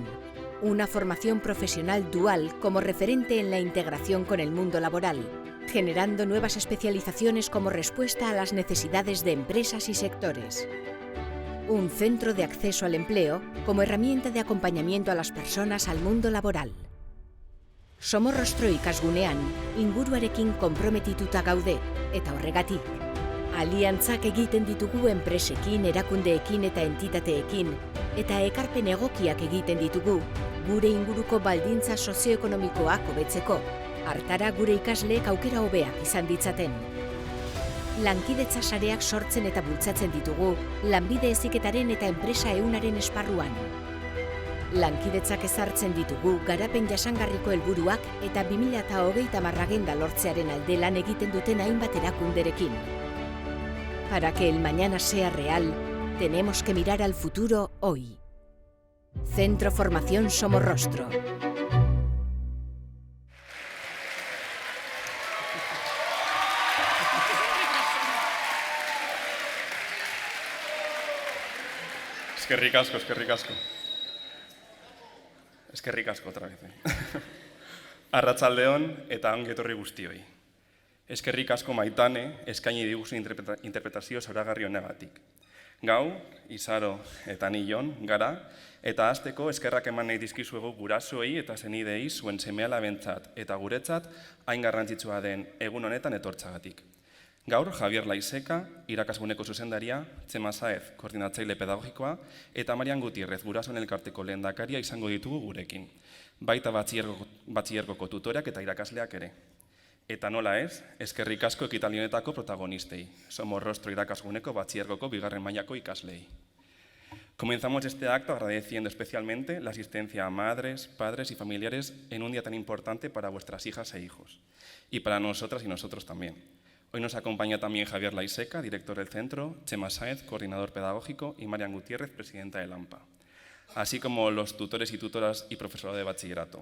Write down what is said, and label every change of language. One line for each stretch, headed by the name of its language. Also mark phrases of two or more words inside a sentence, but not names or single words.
Spanish: Una formación profesional dual como referente en la integración con el mundo laboral, generando nuevas especializaciones como respuesta a las necesidades de empresas y sectores. Un centro de acceso al empleo como herramienta de acompañamiento a las personas al mundo laboral.
Basque: Somorrostro ikasgunean, inguruarekin konprometituta gaude, eta horregatik. Aliantzak egiten ditugu enpresekin, erakundeekin eta entitateekin, eta ekarpen egokiak egiten ditugu, gure inguruko baldintza sozioekonomikoak hobetzeko, hartara gure ikasleek aukera hobeak izan ditzaten. Lankidetza sareak sortzen eta bultzatzen ditugu, lanbide heziketaren eta enpresa ehunaren esparruan. Lankidetzak ezartzen ditugu garapen jasangarriko helburuak eta 2030 agenda lortzearen alde lan egiten duten hainbat erakunderekin.
Spanish: Para que el mañana sea real, tenemos que mirar al futuro hoy. Centro Formación Somorrostro.
Basque: Eskerrik asko, eskerrik asko. Eskerrik asko,
Spanish: otra vez.
Basque: Arratsaldeon eta ongi etorri guztioi. Eskerrik asko Maitane, eskaini diguzu interpretazio zoragarri honegatik. Gau, Izaro eta ni Jon gara, eta hasteko eskerrak eman nahi dizkizuegu gurasoei eta senidei zuen seme-alabentzat eta guretzat hain garrantzitsua den egun honetan etortzagatik. Gaur, Javier Laiseka, irakasguneko zuzendaria, Txema Saez, koordinatzaile pedagogikoa, eta Marian Gutierrez, gurasoen elkarteko lehendakaria izango ditugu gurekin. Baita batxillergoko tutoreak eta irakasleak ere. Eta nola ez, eskerrik asko ekitaldi honetako protagonistei, Somorrostro irakasguneko batxillergoko bigarren mailako ikaslei.
Spanish: Comenzamos este acto agradeciendo especialmente la asistencia a madres, padres y familiares en un día tan importante para vuestras hijas e hijos, y para nosotras y nosotros también. Hoy nos acompaña también Javier Laiseca, director del centro, Txema Saez, coordinador pedagógico, y Marian Gutiérrez, presidenta del AMPA, así como los tutores y tutoras y profesorado de bachillerato.